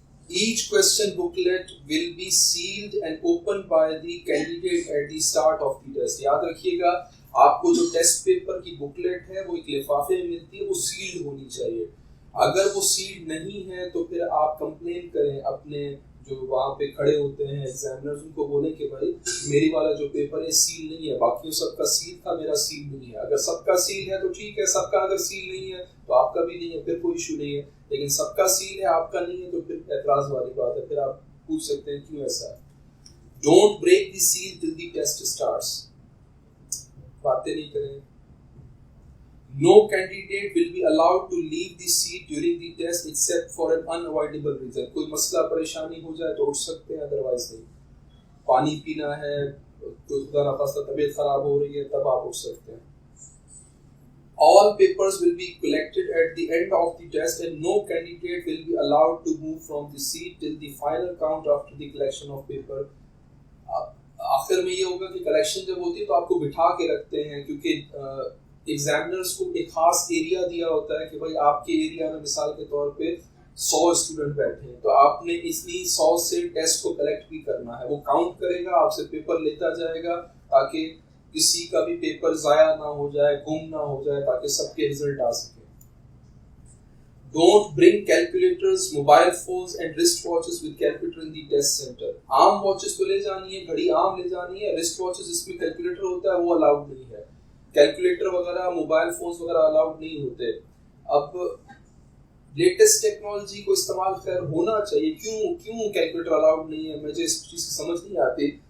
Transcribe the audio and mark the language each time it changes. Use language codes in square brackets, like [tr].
[en] Each question booklet will be sealed and opened by the candidate at the start of the test. [hi] याद रखिएगा, आपको जो test paper की booklet है वो एक लिफाफे में मिलती है, वो सील्ड होनी चाहिए. अगर वो सील्ड नहीं है तो फिर आप कंप्लेन करें अपने जो वहाँ पे खड़े होते हैं एग्जामिनर्स, उनको बोले कि भाई मेरी वाला जो पेपर है सील नहीं है, बाकी सबका सील था, मेरा सील नहीं है. अगर सबका सील है तो ठीक है, सबका अगर सील नहीं है तो आपका भी नहीं है, फिर कोई इशू नहीं है. लेकिन सबका सील है, आपका नहीं है, तो फिर एतराज वाली बात है. फिर आप पूछ सकते हैं क्यों ऐसा है. [en] Don't break the seal till the test starts. [hi] बातें नहीं करें. [en] No candidate will be allowed to leave the seat during the test except for an unavoidable reason. [hi] कोई मसला परेशानी हो जाए तो उठ सकते हैं, अदरवाइज नहीं. पानी पीना है, कुछ तबीयत खराब हो रही है, तब आप उठ सकते हैं. [en] All papers will be collected at the end of the test and no candidate will be allowed to move from the seat till the final count after the collection of paper. [hi] आखिर में ये होगा कि collection जब होती है तो आपको बिठा के रखते हैं, क्योंकि एग्जामिनर्स को एक खास एरिया दिया होता है कि भाई आपके एरिया में मिसाल के तौर पे 100 स्टूडेंट बैठे हैं, तो आपने इसलिए 100 से टेस्ट को कलेक्ट भी करना है. वो काउंट करेगा, आपसे पेपर लेता जाएगा ताकि किसी का भी पेपर जाया ना हो जाए, गुम ना हो जाए, ताकि सबके रिजल्ट आ सके. [en] Don't bring calculators, mobile phones and wrist watches with calculator in the test center. [hi] आम वॉचेस तो ले जानी है, घड़ी आम ले जानी है, रिस्ट वॉचेस जिसमें कैलकुलेटर होता है वो अलाउड नहीं है. कैलकुलेटर वगैरह, मोबाइल फोन्स वगैरह अलाउड नहीं होते. अब लेटेस्ट टेक्नोलॉजी को इस्तेमाल खैर होना चाहिए, क्यों कैलकुलेटर अलाउड नहीं है, मुझे इस चीज़ की समझ नहीं आती.